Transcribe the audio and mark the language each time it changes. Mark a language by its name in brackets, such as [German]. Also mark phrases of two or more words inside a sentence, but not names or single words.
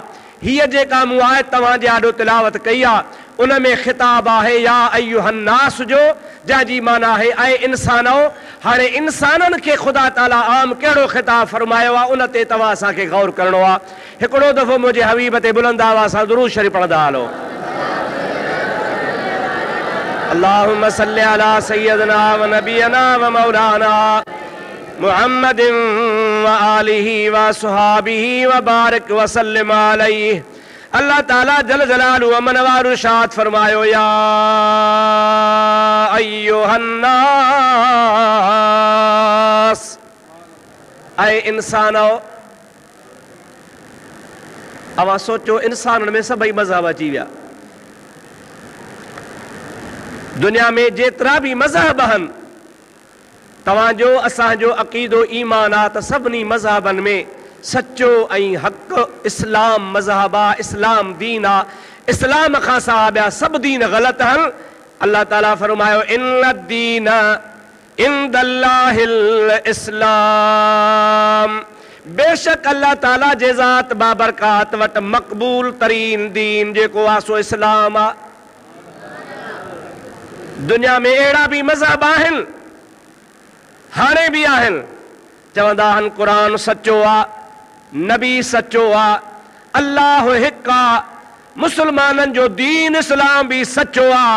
[Sindhi] हीअ जेका मूं आयत तव्हां जे आॾो तिलावत कई आहे, उन में ख़िताब आहे [Arabic] يا أيها الناس [Sindhi] जो, जंहिंजी माना आहे ऐं इंसानो। हाणे इंसाननि खे ख़ुदा ताला आम कहिड़ो ख़िताब फरमायो आहे, उन ते तव्हां असांखे गौर करिणो आहे। हिकिड़ो दफ़ो मुंहिंजे हबीब ते बुलंद आवाज़ सां दुरूद शरीफ़ पढ़ंदा हलो। [Arabic] اللهم صل على سيدنا ونبينا ومولانا محمد وآله وصحابه وبارك وسلم عليه. [Sindhi] अल्लाह ताला [Arabic] جل جلاله و منواره [Sindhi] इरशाद फरमायो [Arabic] يا أيها الناس, [Sindhi] ऐं इंसानो। अवां सोचो इंसाननि में सभई मज़हब अची विया। दुनिया में जेतिरा बि मज़हब आहिनि, तव्हांजो असांजो अक़ीदो ईमान आहे त सभिनी मज़हबनि में सचो ऐं हक़ इस्लाम मज़हब आहे, इस्लाम दीन आहे। इस्लाम खां सवाइ ॿिया सभु दीन ग़लति आहिनि। अल्लाह ताला फरमायो [Arabic] إن الدين عند الله الإسلام, [Sindhi] बेशक अल्लाह ताला जे ज़ात बाबरकात वटि मक़बूल तरीन दीन जेको आहे सो इस्लाम आहे। दुनिया में अहिड़ा बि मज़हब आहिनि, हाणे बि आहिनि, चवंदा आहिनि क़ुरान सचो आहे, नबी सचो आहे, अल्लाह हिकु आहे, मुस्लमाननि जो दीन इस्लाम बि सचो आहे।